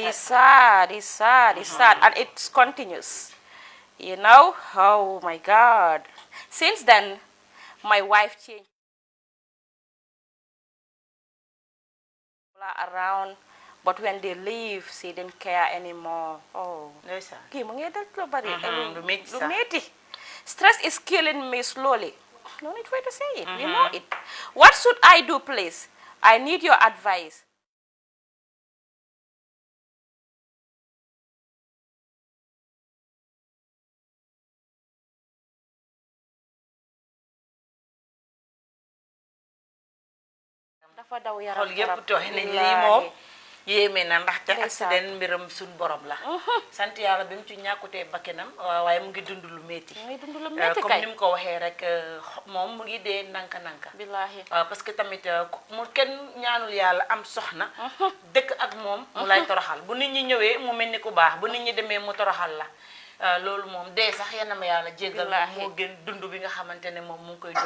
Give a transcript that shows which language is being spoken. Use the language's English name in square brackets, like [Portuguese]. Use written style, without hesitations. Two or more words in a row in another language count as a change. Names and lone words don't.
[English] It's sad, it's sad, it's sad, and it's continuous. You know? Oh my God. Since then, my wife changed around, but when they leave, she didn't care anymore. [Wolof] Oh. Kii mu ngi def lu bari. Lu metti. [English] Stress is killing me slowly. No need for you to say it. You know it. What should I do, please? I need your advice. [Wolof] Dafa daw yaram xol yëpp tooy nañ lii moom yéeme na ndaxte accident mbiram suñ borom la sant yàlla bi mu ci ñàkkutee bakkanam waaye mu ngi dund lu metti comme ni mu ko waxee rek moom mu ngi dee nanka billaahi [French] parce que [Wolof] tamit mu kenn ñaanul yàlla am soxna dëkk ak moom mu lay toroxal bu nit ñi ñëwee mu mel ni ku baax bu nit ñi demee mu toroxal la loolu moom dee sax yenn ma yàlla jéggal moo gën dund bi nga xamante ne moom mu ngi koy dund